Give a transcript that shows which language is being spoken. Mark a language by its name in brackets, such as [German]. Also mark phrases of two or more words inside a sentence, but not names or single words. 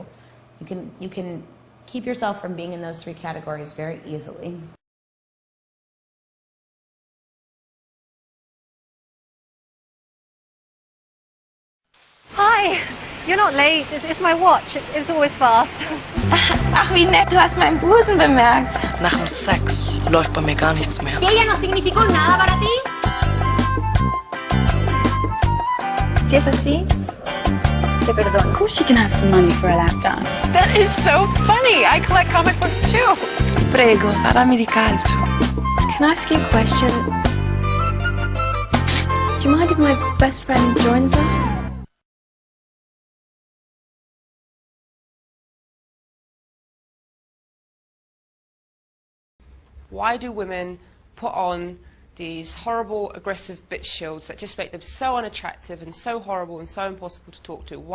[English] You can keep yourself from being in those three categories very easily. Hi, you're not late. It's my watch. It's always fast. [German] Ach, wie nett, du hast meinen Busen bemerkt. Nach dem Sex läuft bei mir gar nichts mehr. [Spanish] ¿Y ella no significó nada para ti? Si es así, te perdono. [English] Of course you can have some money for a lap dance. That is so funny. I collect comic books too. [Italian] Prego, parlami di calcio. [English] Can I ask you a question? Do you mind if my best friend joins us? Why do women put on these horrible, aggressive bitch shields that just make them so unattractive and so horrible and so impossible to talk to?